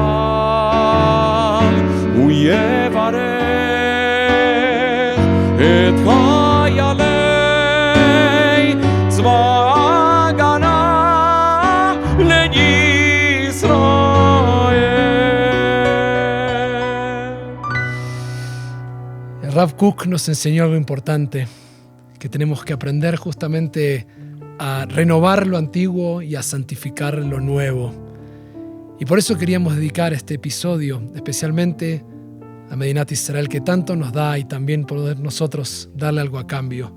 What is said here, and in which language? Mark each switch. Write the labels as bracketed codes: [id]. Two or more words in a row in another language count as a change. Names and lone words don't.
[he] הוא יברך את חיילי צבא ההגנה לישראל. [es] El Rav Kook nos enseñó algo importante, que tenemos que aprender justamente a renovar lo antiguo y a santificar lo nuevo. Y por eso queríamos dedicar este episodio especialmente a Medinat Israel, que tanto nos da, y también poder nosotros darle algo a cambio.